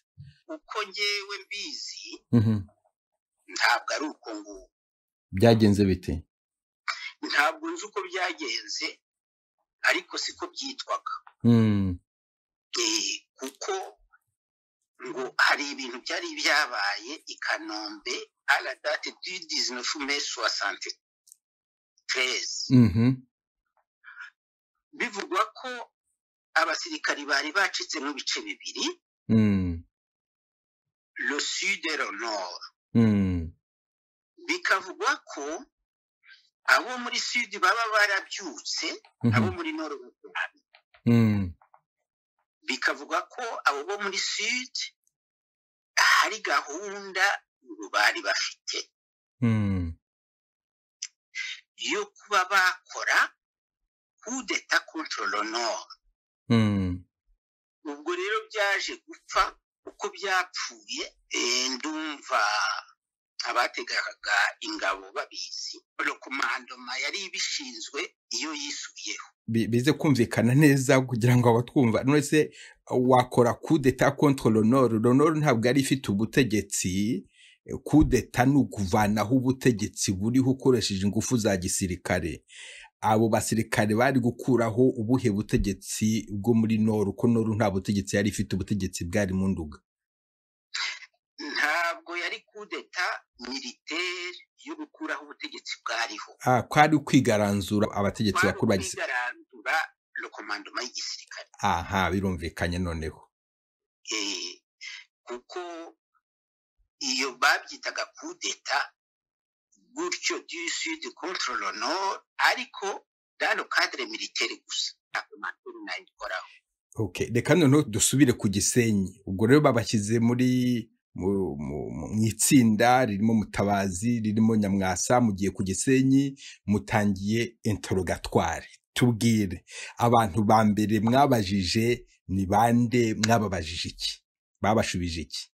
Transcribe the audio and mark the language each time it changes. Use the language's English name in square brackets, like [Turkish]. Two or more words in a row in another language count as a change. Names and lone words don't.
[Kinyarwanda] Uko ngewe mbizi ntabwo ari uko ngo byagenze bite? Ntabwo nzi uko byagenze ariko siko byitwaga. Kuko ngo hari ibintu byari byabaye i Kanombe [French] à la date du 19 mai 73. [Kinyarwanda] Bivugwa ko abasirikari bari bacitse mu bice bibiri, [French] le sud et le nord. [Kinyarwanda] Bikavugwa ko abo muri sud baba barabyutse, abo muri nord bakora. Bikavuga ko abo bo muri sud hari gahunda bari bafite yo kuba bakora [French] coup d'état contre le nord. [Kinyarwanda] Ubwo rero byaje gupfa uko byapfuye. Ndumva abategaga ingabo babizi, [French] le commandement [Kinyarwanda] yari ibishinzwe iyo yisubiyeho. Bize kumvikana neza kugira ngo abatwumva. None se wakora [French] coup d'état contre le nord? Le nord [Kinyarwanda] ntabwo ari ifite ubutegetsi. [French] Coup d'état [Kinyarwanda] ni ukuvanaho ubutegetsi buriho ukoresheje ingufu za gisirikare. Abo basirikare bari gukuraho ubuhe butegetsi bwo muri nord, ko nord nta butegetsi yari ifite, ubutegetsi bwari mu Nduga? Ntabwo yari [French] coup d'état militaire [Kinyarwanda] yo gukuraho ubutegetsi bwariho. Kwari kwigaranzura abategetsi bakuru bagise [French] le commandement y'igisirikare. [Kinyarwanda] Birumvikanye noneho. Kuko iyo babyitaga [French] coup d'état gutyo du sud contre le nord, ariko dans le cadre militaire gusa. [Kinyarwanda] Akomakuru nayikoraho. Reka noneho dusubire ku Gisenyi. Ubwo rero babashyize muri mu itsinda ririmo Mutabazi, ririmo Nyamwasa, mugiye ku Gisenyi, mutangiye interrogatoire. Tubwire abantu ba mbere mwabajije ni bande, mwababajije iki, babashubije iki?